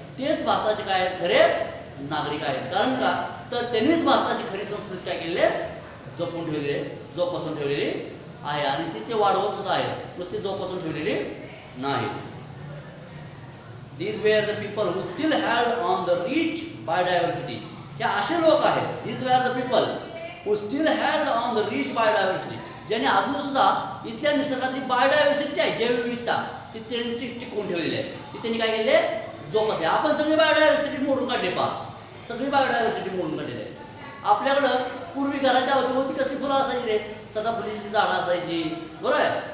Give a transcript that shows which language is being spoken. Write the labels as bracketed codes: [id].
[mr] तेच भारताचे काय आहेत, खरे नागरिक आहेत. कारण का, तर त्यांनीच भारताची खरी संस्कृती काय केलेली आहे, जपून ठेवलेली आहे, जोपासून ठेवलेली आहे. आणि ती ते वाढवत सुद्धा आहे, नुसती जोपासून ठेवलेली नाही. [en] These were the people who still held on the rich biodiversity. [mr] हे असे लोक आहेत. [en] These were the people who still held on the rich biodiversity. [mr] ज्यांनी अजून सुद्धा इथल्या निसर्गातली बायोडायव्हर्सिटी आहे, जैवविविधता, ती त्यांनी टिकवून ठेवलेली आहे. ती त्यांनी काय केले, जोपासले. आपण सगळी बायोडायव्हर्सिटी मोडून काढली पहा, सगळी बायोडायव्हर्सिटी मोडून काढलेली आहे. आपल्याकडं पूर्वी घराच्या अवतीभोवती कसली फुलं असायची रे, सदाफुलीची झाडं असायची, बरोबर आहे.